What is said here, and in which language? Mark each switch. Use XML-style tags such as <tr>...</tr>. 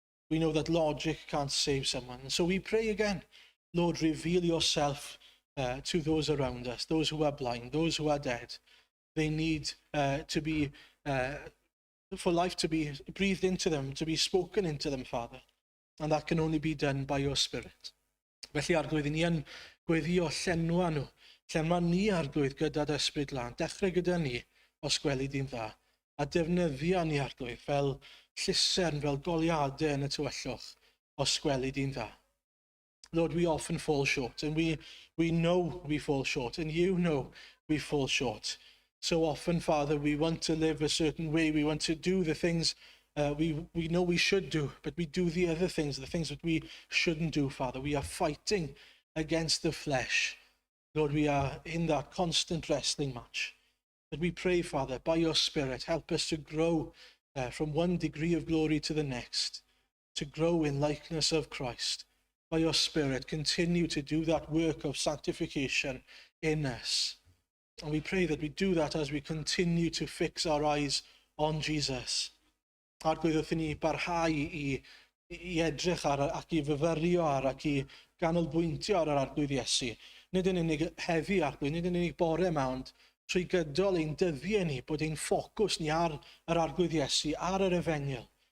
<en>We know that logic can't save someone. And so we pray again, Lord, reveal yourself to those around us, those who are blind, those who are dead. They need to be, for life to be breathed into them, to be spoken into them, Father. And that can only be done by your Spirit.</en> <cy>Felly arglwydd, ni yn gweddio llenwa ni arglwydd gyda ysbryd lan. Dechrau gyda ni os gweli di'n dda. A defnyddio ni arglwydd fel llusern, fel goliadau yn y tywyllwch os gweli di'n dda.</cy> <en>Lord, we often fall short, and we know we fall short, and you know we fall short. So often, Father, we want to live a certain way. We want to do the things we know we should do, but we do the other things, the things that we shouldn't do, Father. We are fighting against the flesh. Lord, we are in that constant wrestling match. But we pray, Father, by your Spirit, help us to grow from one degree of glory to the next, to grow in likeness of Christ. By your Spirit, continue to do that work of sanctification in us. And we pray that we do that as we continue to fix our eyes on Jesus.</en> <cy>Arglwydd wrth i ni barhau i edrych ar ac i fyfyrio ar ac i ganolbwyntio ar yr arglwydd Iesu. Nid yn unig heddi arglwydd, nid yn unig bore mawnt, trwy gydol ein dyddiau ni, bod ein ffocws ni ar yr arglwydd Iesu, ar yr efengyl.</cy>